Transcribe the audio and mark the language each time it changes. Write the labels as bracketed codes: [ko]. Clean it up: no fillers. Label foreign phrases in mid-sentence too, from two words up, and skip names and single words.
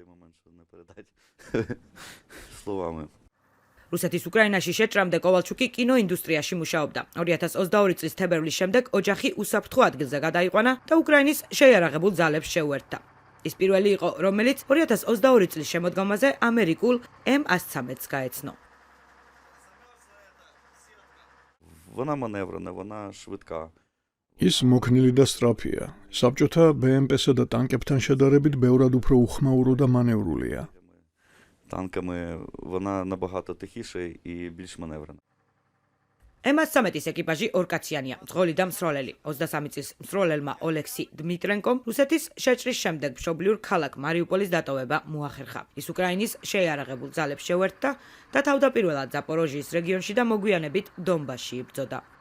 [ka] რუსეთის უკრაინაში შეჭრამდე კოვალჩუკი კინოინდუსტრიაში მუშაობდა. 2022 წლის თებერვლის შემდეგ ოჯახი უსაფრთხო ადგილზე გადაიყვანა და უკრაინის შეიარაღებულ ძალებს შეუერთდა. ის პირველი იყო, რომელიც 2022 წლის შემოდგომაზე ამერიკულ M113-ს გაეცნო. [uk] Вона маневрена, вона швидка. [ka] ის მოქნილი და სწრაფია. საბჭოთა BMP-სა და ტანკებთან შედარებით ბევრად უფრო უხმაურო და მანევრულია. [uk] Танками вона набагато тихіша і більш маневрена. [ka] M113-ის ეკიპაჟი ორკაციანია, მძღოლი და მსროლელი. 23 წლის მსროლელმა ოლექსი დმიტრენკომ რუსეთის შეჭრის შემდეგ მშობლიურ ქალაქ მარიუპოლის დატოვება მოახერხა. ის უკრაინის შეიარაღებულ ძალებს შეუერთდა და თავდაპირველად ზაპოროჟიის რეგიონში და მოგვიანებით დონბასში იბრძოდა.